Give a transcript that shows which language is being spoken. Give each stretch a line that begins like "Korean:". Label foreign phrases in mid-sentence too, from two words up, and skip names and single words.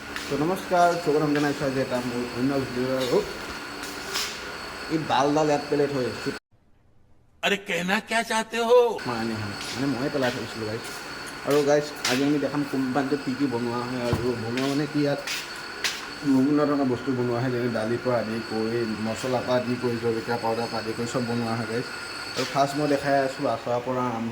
Hindi: तो नमस्कार
Assamese: स्वागतम जनाइছোঁ আজি এটা মোৰ অন্য ভিডিঅ' আৰু এই ডাল ইয়াত পেলাই থৈ
Hindi: अरे कहना क्या चाहते हो
Assamese: মানে ময়ে পেলাই থৈছিলোঁ গাইছ আৰু গাইছ আজি আমি দেখাম কোম্পানীটোত কি কি বনোৱা হয় আৰু বনোৱা মানে কি ইয়াত বিভিন্ন ধৰণৰ বস্তু বনোৱা হয় যেনে দালিৰ পৰা আদি কৰি মছলাৰ পৰা আদি কৰি জলকীয়া পাউডাৰ পৰা আদি কৰি চব বনোৱা হয় গাইছ আৰু ফাৰ্ষ্ট মই দেখাই আছোঁ আচাৰৰ পৰা আৰম্ভ